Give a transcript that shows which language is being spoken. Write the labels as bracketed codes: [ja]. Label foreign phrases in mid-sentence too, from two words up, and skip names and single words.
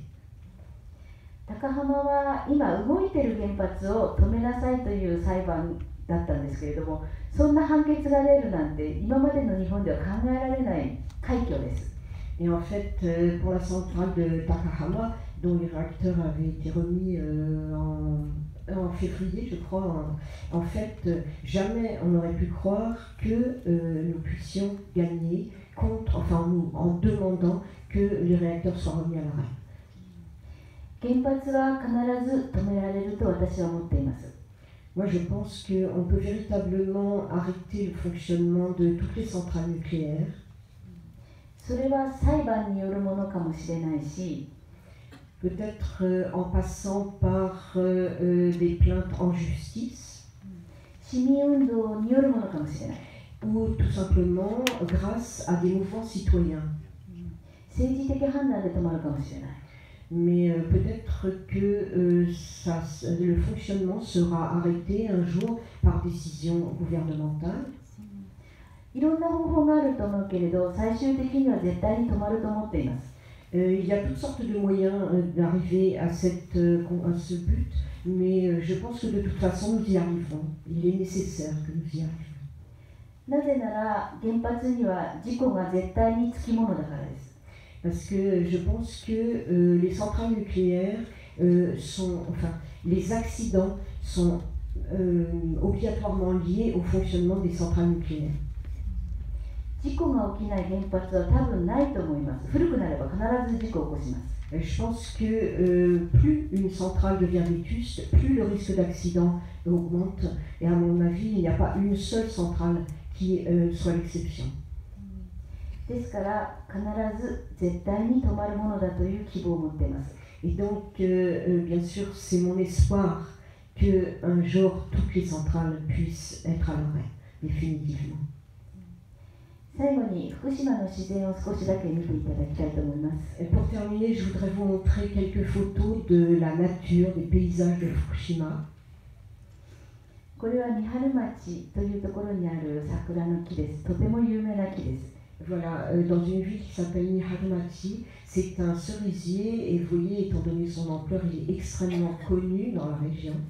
[ja] 高浜は今動いている原発を止めなさいという裁判だったんですけれども、そんな判決が出るなんて今までの日本では考えられない快挙です。 [fr] Et en fait, pour la centrale de Takahama, dont les réacteurs avaient été remis en février, je crois, en fait, jamais on n'aurait pu croire que nous puissions gagner en demandant que les réacteurs soient remis à l'arrêt. [ja] 原発は必ず止められると私は思っています。 [fr] Moi, je pense qu'on peut véritablement arrêter le fonctionnement de toutes les centrales nucléaires. [ja] それは裁判によるものかもしれないし、 [fr] peut-être en passant par des plaintes en justice, [ja] 市民運動によるものかもしれない。 [fr] ou tout simplement grâce à des mouvements citoyens. [ja] 政治的判断で止まるかもしれない。 [fr] Mais peut-être que le fonctionnement sera arrêté un jour par décision gouvernementale. [ja] いろんな方法があると思うけれど、最終的には絶対に止まると思っています。 [fr] Il y a toutes sortes de moyens d'arriver à ce but, mais je pense que de toute façon nous y arriverons. Il est nécessaire que nous y arrivions. [ja] なぜなら原発には事故が絶対につきものだからです。 [fr] Parce que je pense que les centrales nucléaires les accidents sont obligatoirement liés au fonctionnement des centrales nucléaires. [ja] 事故が起きない原発は多分ないと思います。古くなれば必ず事故を起こします。 [fr] Je pense que plus une centrale devient vétuste, plus le risque d'accident augmente. Et à mon avis, il n'y a pas une seule centrale qui soit l'exception. [ja] ですから必ず絶対に止まるものだという希望を持っています。 [fr] Et donc, bien sûr, c'est mon espoir qu'un jour, toutes les centrales puissent être à l'arrêt, définitivement. [ja] 最後に福島の自然を少しだけ見ていただきたいと思います。 [fr] Et pour terminer, je voudrais vous montrer quelques photos de la nature, des paysages de Fukushima. [ja] これは三春町というところにある桜の木です。とても有名な木です。 [fr] Voilà, dans une ville qui s'appelle Niharumachi, c'est un cerisier et vous voyez, étant donné son ampleur, il est extrêmement connu dans la région.